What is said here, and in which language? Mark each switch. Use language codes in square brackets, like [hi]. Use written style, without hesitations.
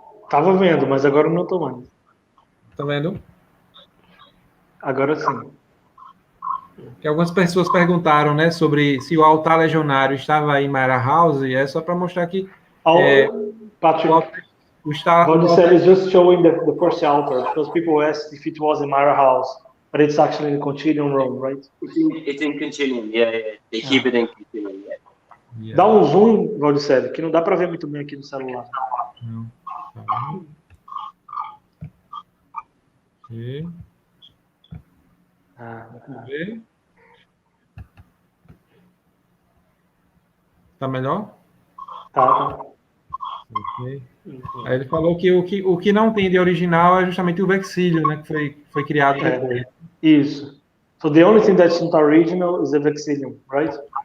[pt] Tava vendo, mas agora não estou mais. Tá vendo? Agora sim. Que algumas pessoas perguntaram, né, sobre se o altar legionário estava em Myra House, e é só para mostrar que [en] Patrick, what you said is just showing the first altar, because people asked if it was in Myra House, but it's actually in Continuum Room, right? It's in Continuum, yeah. They keep it in Continuum, yeah. [pt] Dá um zoom, Valdicelli, que não dá para ver muito bem aqui no celular. Não. Aqui. Vamos ver. Tá melhor? Tá. Okay. Aí ele falou que o que não tem de original é justamente o vexílio, né, que foi criado depois. Isso. [en] So the only thing that's not original is the vexillum, right?